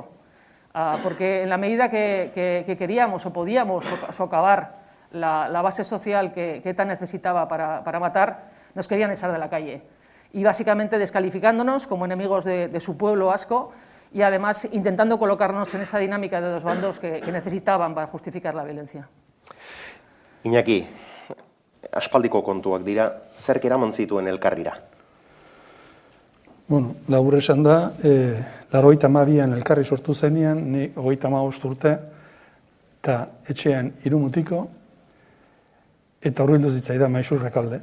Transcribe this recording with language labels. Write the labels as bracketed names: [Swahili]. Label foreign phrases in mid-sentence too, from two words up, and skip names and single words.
[Spanish] Porque en la medida que queríamos o podíamos socavar la base social que ETA necesitaba para matar, nos querían echar de la calle. Y básicamente descalificándonos como enemigos de su pueblo vasco y además intentando colocarnos en esa dinámica de dos bandos que necesitaban para justificar la violencia. [Basque] Iñaki, aspaldiko kontuak dira, zerk eraman zituen elkarrira? Bueno, labur esan da, 92an elkarri sortu zenean, ni 35 urte, eta etxean 3 mutiko, eta hurbildu zitzaidan Maixur Rekalde.